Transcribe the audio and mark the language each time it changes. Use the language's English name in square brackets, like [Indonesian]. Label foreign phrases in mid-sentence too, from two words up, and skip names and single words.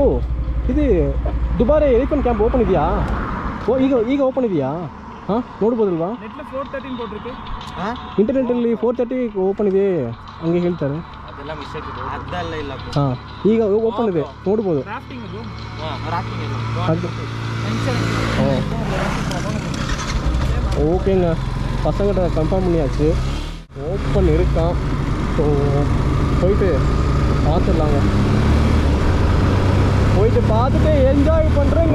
[Kannada] ಇದು ದುಬಾರೆ ಎಲಿಫೆಂಟ್ ಕ್ಯಾಂಪ್ ಓಪನ್ ಇದೆಯಾ? ಈಗ ಓಪನ್ ಇದೆಯಾ? ನೋಡ್ಬೋದಲ್ವಾ? ಇಂಟರ್ನೆಟ್ಟಲ್ಲಿ 4:30 ಓಪನ್ ಇದೆ ಹಂಗೆ ಹೇಳ್ತಾರೆ. ಈಗ ಓಪನ್ ಇದೆ, ನೋಡ್ಬೋದು. [Tamil] ஓகேங்க, பசங்கிட்ட கன்ஃபார்ம் பண்ணியாச்சு, ஓப்பன் இருக்கான். ஸோ போயிட்டு பார்த்துடலாங்க. போயிட்டு பார்த்துட்டு என்ஜாய் பண்ணுறேங்க.